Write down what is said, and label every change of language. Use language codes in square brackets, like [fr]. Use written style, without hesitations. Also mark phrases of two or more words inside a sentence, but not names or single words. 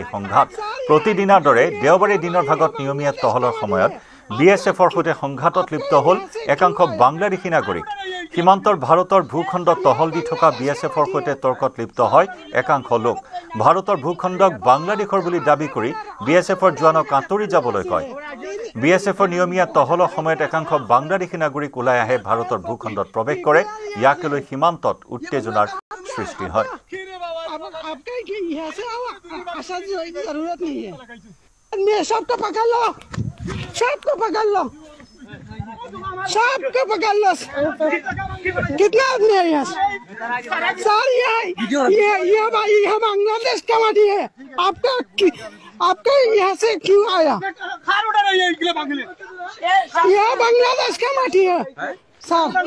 [as] সংঘাত প্ৰতিদিনাৰ দৰে দেওবাৰে দিনৰ ভাগত নিয়মীয়া টহলৰ সময়ত বিএছএফৰ সৈতে সংঘাতত লিপ্ত হ'ল একাংশ বাংলাদেশী নাগৰিক সীমান্তৰ ভাৰতৰ ভূখণ্ডত টহল দি থকা বিএছএফৰ সৈতে তৰ্কত লিপ্ত হয় একাংশ লোক ভাৰতৰ ভূখণ্ডক বাংলাদেশৰ বুলি দাবী কৰি বিএছএফৰ জোৱানক আঁতৰি যাবলৈ কয় বিএছএফৰ নিয়মীয়া টহলৰ সময়ত একাংশ বাংলাদেশী নাগৰিক ওলাই আহে ভাৰতৰ ভূখণ্ডত প্ৰৱেশ কৰে ইয়াকে লৈ সীমান্তত উত্তেজনাৰ সৃষ্টি হয় [hi] सबको पकड़ लो सबको पकड़ लो कितना आदमी है यहाँ सर ये बांग्लादेश का माटी है आपका यहाँ से क्यों आया यह बांग्लादेश का माटी है सर